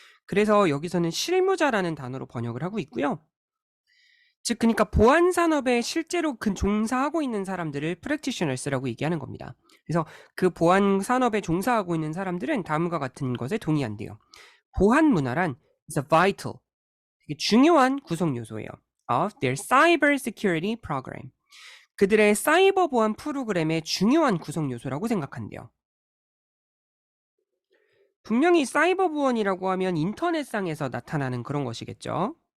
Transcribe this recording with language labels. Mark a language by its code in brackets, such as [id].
[ko] 그래서 여기서는 실무자라는 단어로 번역을 하고 있고요. 즉 그러니까 보안 산업에 실제로 종사하고 있는 사람들을 practitioners라고 얘기하는 겁니다. 그래서 그 보안 산업에 종사하고 있는 사람들은 다음과 같은 것에 동의한대요. 보안 문화란 [en] is a vital, [ko] 되게 중요한 구성 요소예요. [en] of their cyber security program. [ko] 그들의 사이버 보안 프로그램의 중요한 구성 요소라고 생각한대요. 분명히 사이버 보안이라고 하면 인터넷상에서 나타나는 그런 것이겠죠.